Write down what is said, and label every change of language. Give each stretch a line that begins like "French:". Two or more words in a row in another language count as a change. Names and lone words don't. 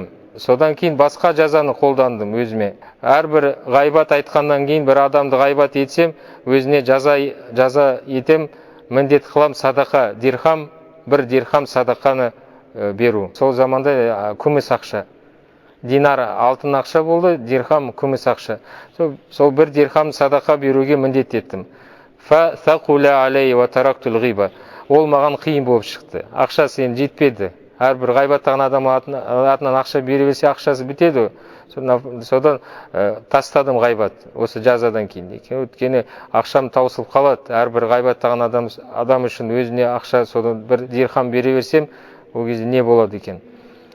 Kazakh: Содан кейін басқа жазаны қолдандым өзіме. Әрбір ғайбат айтқаннан кейін бір адамды ғайбат етсем, өзіне жаза етем, міндет қылам садақа дирхам, бір дирхам садақаны беру. Сол заманда күміс ақша. Динар алтын ақша болды, дирхам күміс ақша. Сол бір дирхам садақа беруге міндет еттім.
Arabic: فثقل علي وتركت الغيبة.
Kazakh: Ол маған қиын болып шықты. Ақшасы енді жетпеді. Әрбір ғайбаттаған адам атынан ақша бере берсе, ақшасы бітеді. Содан тастадым ғайбат, осы жазадан кейін. Өйткені ақшам таусылып қалады. Әрбір ғайбаттаған адам үшін өзіне ақша, содан бір дирхам бере берсем, ол кезде не болады екен.